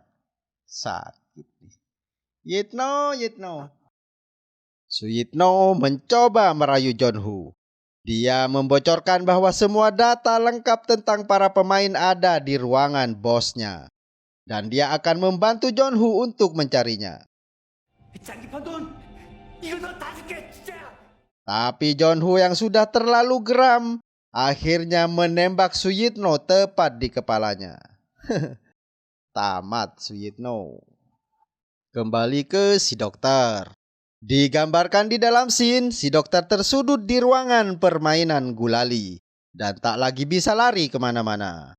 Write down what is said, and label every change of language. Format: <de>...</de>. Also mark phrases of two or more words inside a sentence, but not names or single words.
<id>Sakit nih. Yitno. Suyitno mencoba merayu Jeonwoo. Dia membocorkan bahwa semua data lengkap tentang para pemain ada di ruangan bosnya. Dan dia akan membantu Jeonwoo untuk mencarinya.</id> <ko>장기판 돈 이거 너 다 줄게 진짜.</ko> <id>Tapi Jeonwoo yang sudah terlalu geram akhirnya menembak Suyitno tepat di kepalanya. Tamat Suyitno. Kembali ke si dokter. Digambarkan di dalam scene, si dokter tersudut di ruangan permainan gulali dan tak lagi bisa lari kemana-mana.</id>